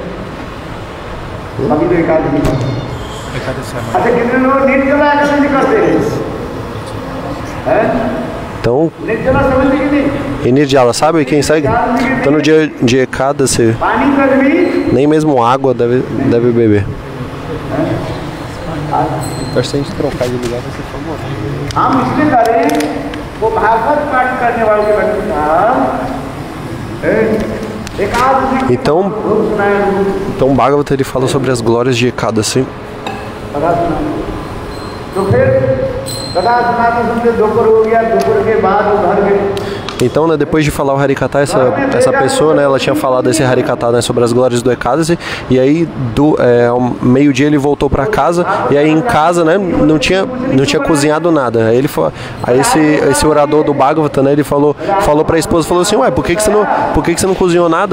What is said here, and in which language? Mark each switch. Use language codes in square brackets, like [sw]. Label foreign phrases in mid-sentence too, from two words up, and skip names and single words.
[pt] Então, e Nirjala, sabe quem segue? Então no dia de Ekadasi, nem mesmo água deve beber. Acho que a gente trocar de lugar vai ser famoso. [hi] हम इसलिए करें वो भागवत पाठ करने वाले व्यक्ति था। [pt] Então Bhagavata ele fala sobre as glórias de Ekadasi. [hi] तो फिर कथा सुनाते सुनते दोपहर हो गया, दोपहर के बाद वो घर गए। [pt] Então, né, depois de falar o Harikata, essa pessoa, né, ela tinha falado esse Harikata, né, sobre as glórias do Ekadasi, e aí ao meio-dia ele voltou para casa, e aí em casa, né, não tinha cozinhado nada. Aí esse orador do Bhagavata, né, ele falou para a esposa, falou assim, ué, por que você não cozinhou nada?